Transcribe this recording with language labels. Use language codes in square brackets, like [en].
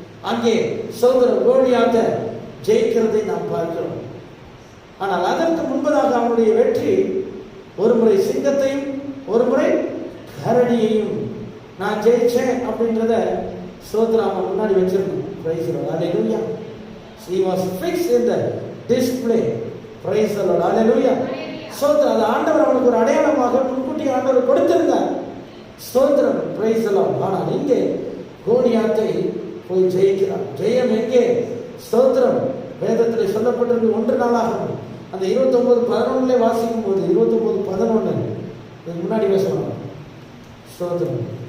[ta] அங்கே ஸ்தோத்திரம் கோலியாத்தை ஜெயிக்கிறதை நாம் பார்க்கிறோம். ஆனால் அதற்கு முன்பதாக அவனுடைய வெற்றி ஒரு முறை சிங்கத்தையும் ஒரு முறை கரடியையும் நான் ஜெயிச்சேன் அப்படின்றத ஸ்தோத்திரம் அவன் முன்னாடி வச்சிருக்கணும். [en] Praise the Lord. Hallelujah. He was fixed in the display. Praise the Lord. Hallelujah. ஸ்தோத்திரம். [ta] அது ஆண்டவர் அவனுக்கு ஒரு அடையாளமாக முன்கூட்டி ஆண்டவர் கொடுத்திருந்தார். ஸ்தோத்திரம். [en] Praise the Lord. [ta] ஆனால் இங்கே கோலியாத்தை போய் ஜெயிக்கிறான். ஜெயம் எங்கே? ஸ்தோத்திரம். வேதத்தில் சொல்லப்பட்டிருக்கு 1 நாளாகமம் அந்த 29:11 வாசிக்கும் போது 29:11 முன்னாடி பேசணும். ஸ்தோத்திரம்.